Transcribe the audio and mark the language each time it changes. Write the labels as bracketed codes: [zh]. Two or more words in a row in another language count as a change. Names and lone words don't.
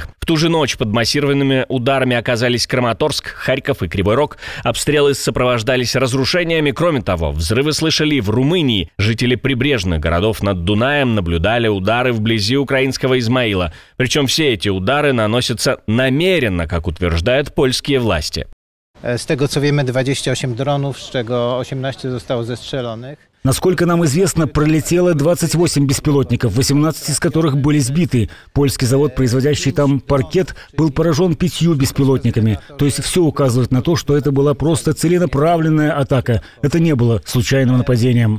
[ru] В ту же ночь под массированными ударами оказались Краматорск, Харьков и Кривой Рог. Обстрелы сопровождались разрушениями. Кроме того, взрывы слышали в Румынии. Жители прибрежных городов над Дунаем наблюдали удары вблизи украинского Измаила. Причем все эти удары наносятся намеренно, как утверждают польские власти. [pl] Z tego co wiemy 28 dronów, z czego 18 zostało zestrzelonych. [ru] Насколько нам известно, пролетело 28 беспилотников, 18 из которых были сбиты. Польский завод, производящий там паркет, был поражен 5 беспилотниками. То есть все указывает на то, что это была просто целенаправленная атака. Это не было случайным нападением.